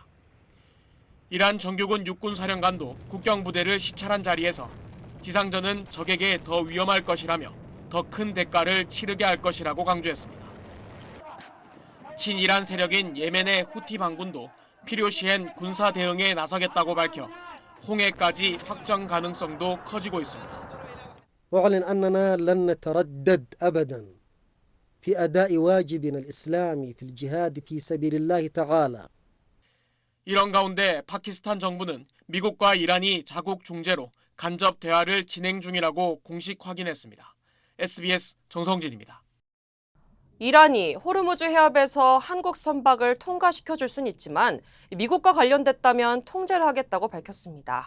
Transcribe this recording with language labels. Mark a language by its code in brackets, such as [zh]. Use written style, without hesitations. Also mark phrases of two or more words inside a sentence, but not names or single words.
[ko] 이란 정규군 육군사령관도 국경부대를 시찰한 자리에서 지상전은 적에게 더 위험할 것이라며 더 큰 대가를 치르게 할 것이라고 강조했습니다. 친이란 세력인 예멘의 후티 반군도 필요시엔 군사 대응에 나서겠다고 밝혀 홍해까지 확정 가능성도 커지고 있습니다. [ar] أعلن أننا لن نتردد أبداً في أداء واجبنا الإسلامي في الجهاد في سبيل الله تعالى. [ko] 이런 가운데 파키스탄 정부는 미국과 이란이 자국 중재로 간접 대화를 진행 중이라고 공식 확인했습니다. SBS 정성진입니다. 이란이 호르무즈 해협에서 한국 선박을 통과시켜줄 수는 있지만 미국과 관련됐다면 통제를 하겠다고 밝혔습니다.